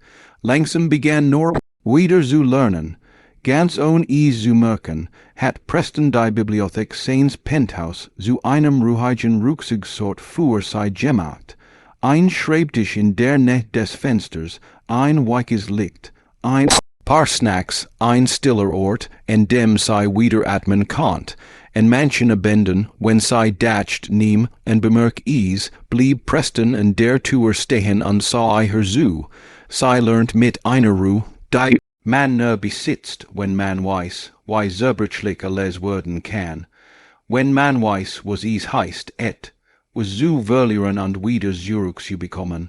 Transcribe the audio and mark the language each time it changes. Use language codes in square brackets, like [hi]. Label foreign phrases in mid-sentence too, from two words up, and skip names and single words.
[de] Langsam begann nur wieder zu lernen. Ganz ohne es zu merken, hat Preston die Bibliothek seines Penthouse zu einem ruhigen Rückzugsort für sie gemacht. Ein Schreibtisch in der Nähe des Fensters, ein weiches Licht, ein paar Snacks, ein stiller Ort, in dem sie wieder atmen konnt. En manchen Abenden, wenn sie dacht neem en bemerk is, blieb Preston en der Tour stehen und sah ihr zu. Sie lernt mit einer Ruhe, die man besitzt, wenn man weiß, wie zerbrechlich alles werden kann. Wenn man weiß, was es heißt, was zu verlieren und wieder zurück zu bekommen.